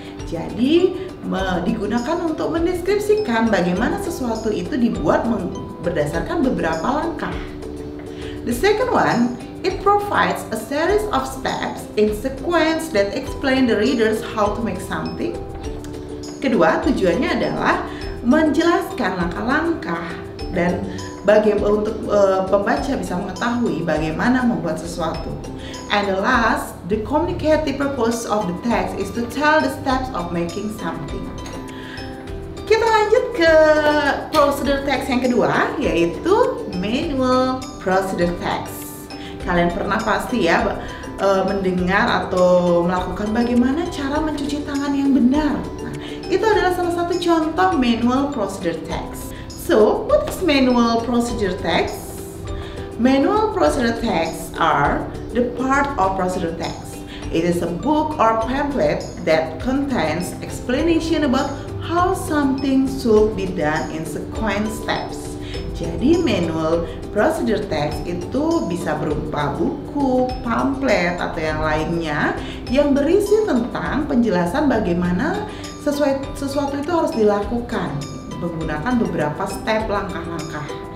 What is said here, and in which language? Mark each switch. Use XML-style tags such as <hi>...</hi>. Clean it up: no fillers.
<id>Jadi, digunakan untuk mendeskripsikan bagaimana sesuatu itu dibuat berdasarkan beberapa langkah.</id> <en>The second one, it provides a series of steps in sequence that explain the readers how to make something.</en> <id>Kedua, tujuannya adalah menjelaskan langkah-langkah dan untuk pembaca bisa mengetahui bagaimana membuat sesuatu.</id> <en>And the last, the communicative purpose of the text is to tell the steps of making something.</en> <id>Kita lanjut ke procedure text yang kedua, yaitu manual procedure text. Kalian pernah pasti ya mendengar atau melakukan bagaimana cara mencuci tangan yang benar. Nah, itu adalah salah satu contoh manual procedure text.</id> <en>So, what is manual procedure text? Manual procedure texts are the part of procedure text. It is a book or pamphlet that contains explanation about how something should be done in sequence steps.</en> <id>Jadi manual procedure text itu bisa berupa buku, pamflet, atau yang lainnya yang berisi tentang penjelasan bagaimana sesuatu itu harus dilakukan menggunakan beberapa step langkah-langkah.</id>